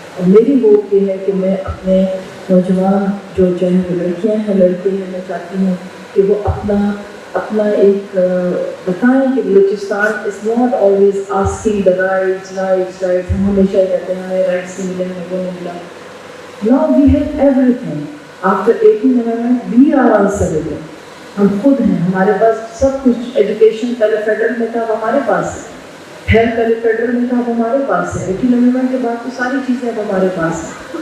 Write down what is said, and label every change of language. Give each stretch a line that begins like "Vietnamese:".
Urdu: اور میری ہوپ یہ ہے کہ میں اپنے نوجوان جو چاہے وہ لڑکیاں ہیں لڑکے ہیں، میں چاہتی ہوں کہ وہ اپنا ایک بتائیں کہ Balochistan
English: Is not always asking the rights.
Urdu: ہم ہمیشہ یہ کہتے ہیں ہمیں رائٹس نہیں ملے، ہمیں وہ نہیں ملا.
English: Now we have everything. After 18 amendment, we are answerable.
Urdu: ہم خود ہیں، ہمارے پاس سب کچھ. ایجوکیشن پہلے فیڈرل میں تھا، اب ہمارے پاس ہے. ہیلتھ پہلے فیڈرل میں تھا، اب ہمارے پاس ہے. 18 امendment کے بعد تو ساری چیزیں اب ہمارے پاس ہیں.